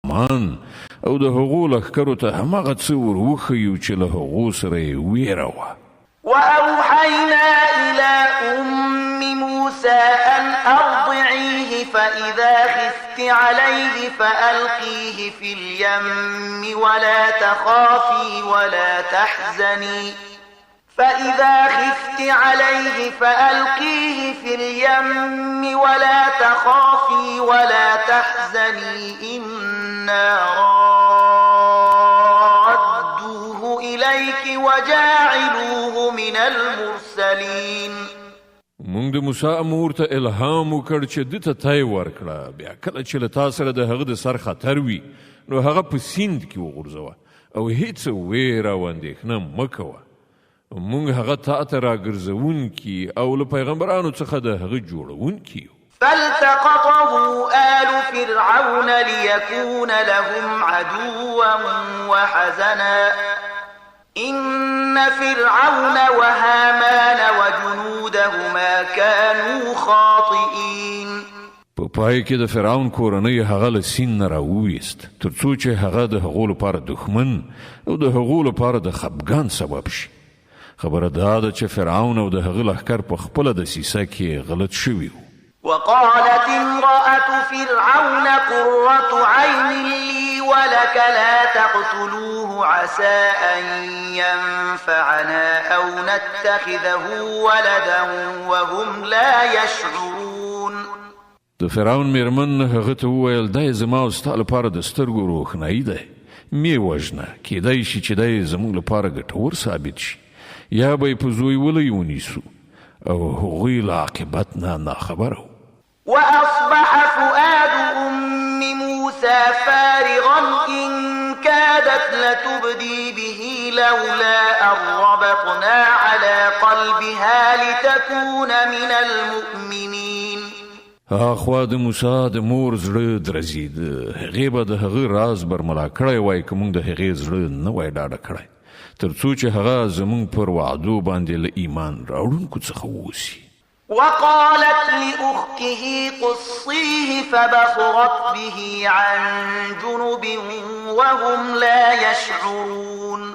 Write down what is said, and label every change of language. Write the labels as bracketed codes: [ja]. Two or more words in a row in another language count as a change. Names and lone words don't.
[ps] حامان او د هغو لښکرو ته هماغه څه ور وښیو چې له هغو سره یې ویره وه. [ar] وأوحينا إلى موسى أن أرضعيه فإذا خفت عليه فألقيه في اليم ولا تخافي ولا تحزني إنا رادوه إليك وجاعلوه من المرسلين. [ps] مونږ د موسی امور ته الهام وکړ چې ده ته تی ورکړه، بیا کله چې له تا سره د هغه د سر خطر وي نو هغه په سیند کې وغورځوه او هیڅ ویره او اندېښنه مه کوه. مونږ هغه تا ته راګرځوونکي او له پیغمبرانو څخه د هغه جوړوونکي یو. [ar] فالتقطه آل فرعون ليكون لهم عدوا وحزنا إن فرعون وهامان وجنودهما كانوا خاطئين. [ps] په پای کې د فرعون کورنۍ هغه له سیند نه راوویست تر څو چې هغه د هغو لپاره دښمن او د هغو لپاره د خفګان سبب شي. خبره دا ده چې فرعون او د هغه لښکر په خپله دسیسه کې غلط شوي وو. [ar] وقالت امرأة فرعون قرة عين لي ولك لا تقتلوه عسى أن ينفعنا أو نتخذه ولدا وهم لا يشعرون. [ps] د فرعون میرمن هغه ته وویل دی زما او ستا لپاره د سترګو روښنایي دی، مې وژنه، کیدای شي چې دی زموږ لپاره ګټور ثابت شي، یا به یې په زوی ولی ونیسو او هغوی له عاقبت نه ناخبره وو. [ar] وأصبح فؤاد موسى فارغا إن كادت لتبدي به لولا أن ربطنا على قلبها لتكون من المؤمنين. [ps] اخوا د موسی د مور زړه درزید، هغې به د هغه راز برملا کړی وای که موږ د هغې زړه نه وای ډاډه کړی تر څو چې هغه زموږ پر وعدو باندې له ایمان راوړونکو څخه واوسي. [ar] وقالت لأخته قصيه فبصرت به عن جنب وهم لا يشعرون.